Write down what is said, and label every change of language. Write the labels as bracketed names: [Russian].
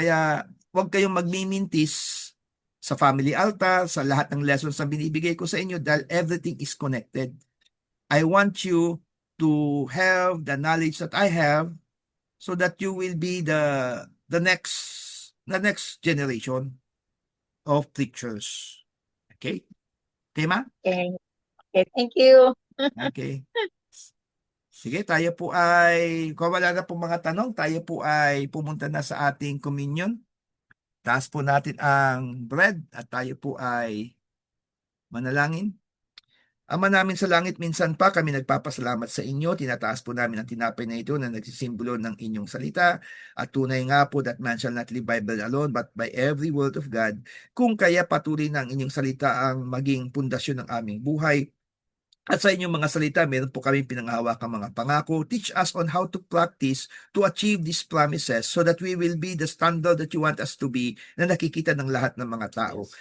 [Filipino] Kaya huwag kayong magmimintis sa family altar, sa lahat ng lessons na binibigay ko sa inyo dahil [English] everything is connected. I want you to have the knowledge that I have so that you will be the next generation of preachers. Okay? Okay, ma? Okay. Okay, thank you. Okay. [Filipino] Sige, tayo po kung wala na pong mga tanong, tayo po ay pumunta na sa ating communion. Taas po natin ang bread at tayo po ay manalangin. Ama namin sa langit, minsan pa kami nagpapasalamat sa inyo. Tinataas po namin ang tinapay na ito na nagsisimbolo ng inyong salita. At tunay nga po [English] that man shall not live by bread alone, but by every word of God. [Filipino] Kung kaya patuloy na ang inyong salita ang maging pundasyon ng aming buhay. At sa inyong mga salita, meron po kami pinanghahawakang mga pangako. [English] Teach us on how to practice to achieve these promises so that we will be the standard that you want us to be [Filipino] na nakikita ng lahat ng mga tao.